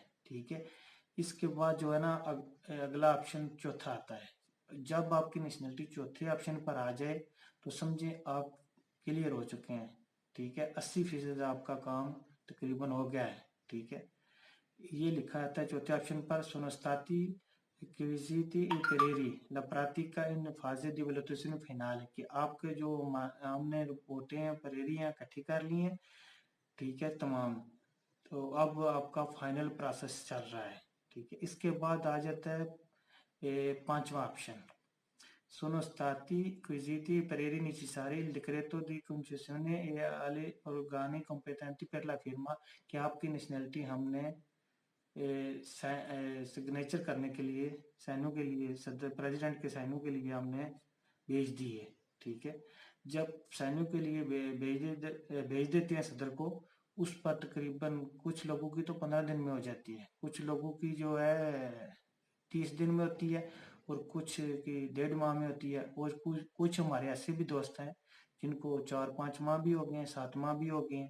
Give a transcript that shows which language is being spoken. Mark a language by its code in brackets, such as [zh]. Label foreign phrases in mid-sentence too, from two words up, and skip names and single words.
[hi] ठीक है, इसके बाद जो है ना अगला ऑप्शन चौथा आता है। जब आपकी नेशनलिटी चौथे ऑप्शन पर आ जाए तो समझे आप क्लियर हो चुके हैं। ठीक है, 80% आपका काम तकरीबन हो गया है। ठीक है, ये लिखा आता है चौथे ऑप्शन पर, [it] sono stati acquisiti i pareri la pratica in fase di valutazione finale, [hi] कि आपके जो हमने रिपोर्टें हैं पेरेरियां इकट्ठी कर ली हैं। ठीक है तमाम, तो अब आपका फाइनल प्रोसेस चल रहा है। ठीक है, इसके बाद आ जाता है पांचवा ऑप्शन, [it] sono stati acquisiti pareri necessari il decreto di concessione e alle organi competenti per la firma, [hi] कि आपकी नेशनलिटी हमने सिग्नेचर करने के लिए, साइनों के लिए, सदर प्रेसिडेंट के साइनों के लिए हमने भेज दी है। ठीक है, जब साइनों के लिए भेज देते हैं सदर को, उस पर तकरीबन कुछ लोगों की तो 15 दिन में हो जाती है, कुछ लोगों की जो है 30 दिन में होती है, और कुछ की 1.5 माह में होती है, और कुछ हमारे ऐसे भी दोस्त हैं जिनको 4-5 माह भी हो गए हैं, 7 माह भी हो गए हैं।